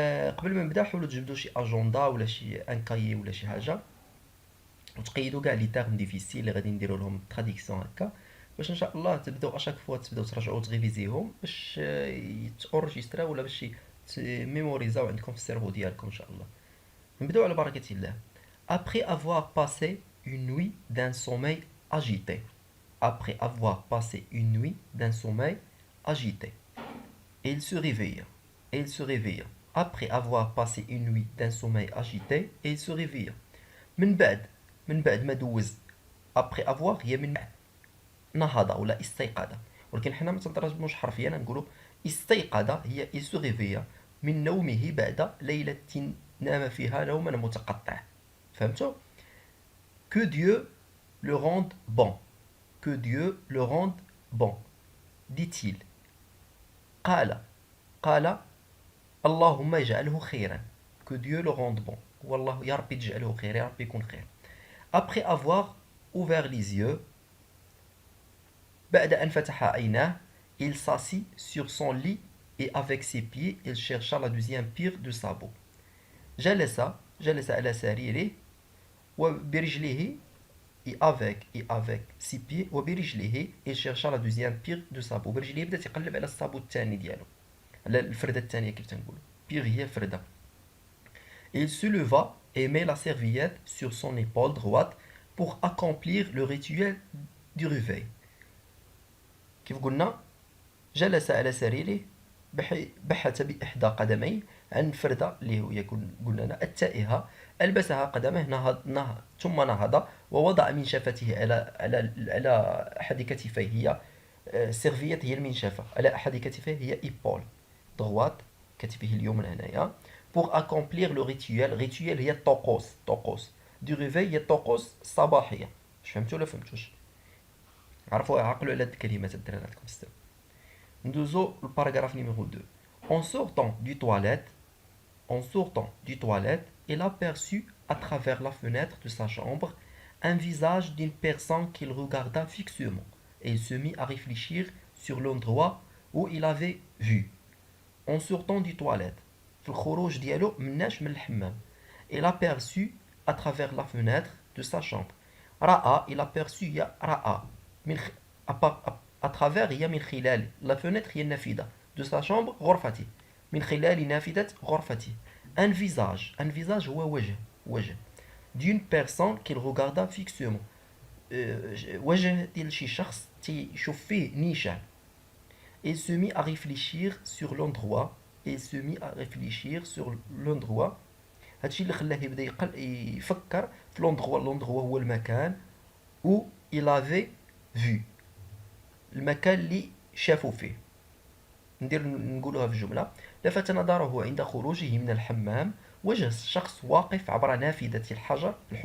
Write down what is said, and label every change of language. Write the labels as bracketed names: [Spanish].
[Arabic] قبل ما نبدا حاولوا تجبدوا شي اجندا ولا شي ان كايي ولا شي حاجه وتقيدوا كاع لي تيرم ديفيسيل اللي غادي نديروا لهم تراديكسيون هكا باش ان شاء الله تبداو اشاك فوا تبداو ترجعوا تريفيزيهم باش يتاورجستراو ولا باش ميموريزاو عندكم في السيرفو ديالكم ان شاء الله. نبداو على بركه الله. [French] Après avoir passé une nuit d'un sommeil agité. Après avoir passé une nuit d'un sommeil agité. Et il se réveille. Et il se réveille. Après avoir passé une nuit d'un sommeil agité, et il se réveille. [Arabic] من بعد ما دوز. [French] Après avoir [Arabic] هي من بعد. نهض ولا استيقظ. ولكن حنا ما تنترجموش حرفيا نقولوا استيقظ هي [French] il se réveille [Arabic] من نومه بعد ليلة نام فيها نوما متقطع. فهمتوا؟ [French] Que Dieu le rende bon. Que Dieu le rende bon. Dit-il. [Arabic] قال اللهم اجعله خيرا. [French] Que Dieu le rende bon. [Arabic] والله يا ربي تجعله خير، يا ربي يكون خير. [French] Après avoir ouvert les yeux, [Arabic] بعد أن فتح عيناه, [French] il s'assit sur son lit et avec ses pieds, il chercha la deuxième paire de sabots. [Arabic] جلس على سريره وبرجله [French] et avec ses pieds [Arabic] وبرجله [French] il chercha la deuxième paire de sabots. [Arabic] برجله بدا تيقلب على الصابو الثاني ديالو، على الفردة الثانية كيف تنقولوا، بير هي فردة. [French] Il se leva et mit la serviette sur son épaule droite pour accomplir le rituel du réveil. [Arabic] كيف قلنا جلس على سريره بحث بإحدى قدميه عن فردة اللي هي قلنا التائهة، ألبسها قدمه، نهض ثم نهض ووضع منشفته على أحد كتفيه. هي سيرفيت هي المنشفة، على أحد كتفيه هي إيبول droite كتفه اليمنى هنايا. [French] pour accomplir le rituel. rituel [Arabic] هي طقوس [French] du réveil [Arabic] هي الطقوس الصباحية. واش فهمتوا ولا فهمتوش؟ عقلوا على هاد الكلمات الدراري لكم السلام. ندوزو الباراغراف نيميرو 2. [French] En sortant du toilette, il aperçut à travers la fenêtre de sa chambre un visage d'une personne qu'il regarda fixement et il se mit à réfléchir sur l'endroit où il avait vu. En sortant du toilette, [Arabic] في الخروج ديالو مناش من الحمام. [French] Il aperçut à travers la fenêtre de sa chambre. il aperçut [Arabic] هي رأى من [French] à travers [Arabic] هي من خلال. [French] la fenêtre [Arabic] هي النافذة. [French] de sa chambre [Arabic] غرفتي. من خلال نافذة غرفتي. [French] un visage [Arabic] هو وجه [French] d'une personne qu'il regarda fixement. [Arabic] وجه ديال شي شخص تيشوف فيه نيشان. [French] Il se mit à réfléchir sur l'endroit. [Arabic] هادشي اللي خلاه يبدا يفكر في لوندغوا هو المكان [French] où il avait vu، [Arabic] المكان اللي شافوا فيه. نقولوها في جملة. لفت نظره عند خروجه من الحمام وجه الشخص واقف عبر نافذة الحجرة.